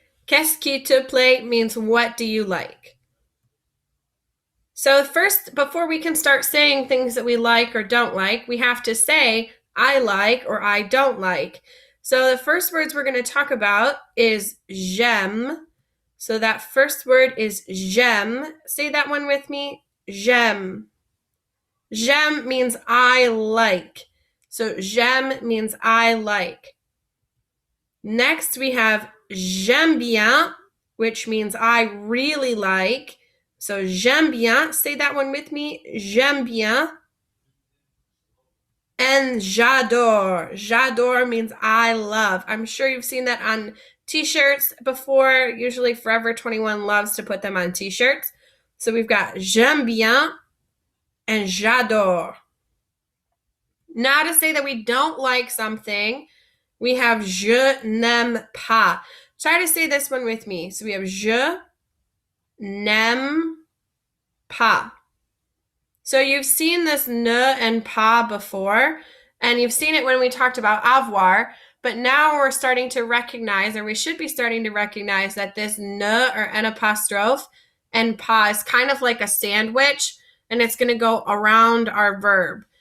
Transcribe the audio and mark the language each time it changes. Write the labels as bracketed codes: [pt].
[fr] Qu'est-ce qui te plaît [en] means what do you like? So first, before we can start saying things that we like or don't like, we have to say I like or I don't like. So the first words we're going to talk about is j'aime. So that first word is j'aime. Say that one with me. J'aime. J'aime means I like. So j'aime means I like. Next we have [fr] j'aime bien, [en] which means I really like. So [fr] j'aime bien. [en] Say that one with me. [fr] J'aime bien. [en] And j'adore. J'adore means I love. I'm sure you've seen that on t-shirts before. Usually Forever 21 loves to put them on t-shirts. So we've got [fr] j'aime bien [en] and j'adore. Now to say that we don't like something, we have [fr] je n'aime pas. [en] Try to say this one with me. So we have [fr] je n'aime pas. [en] So you've seen this ne and pas before, and you've seen it when we talked about avoir, but now we're starting to recognize, or we should be starting to recognize, that this ne or an apostrophe and pas is kind of like a sandwich, and it's going to go around our verb.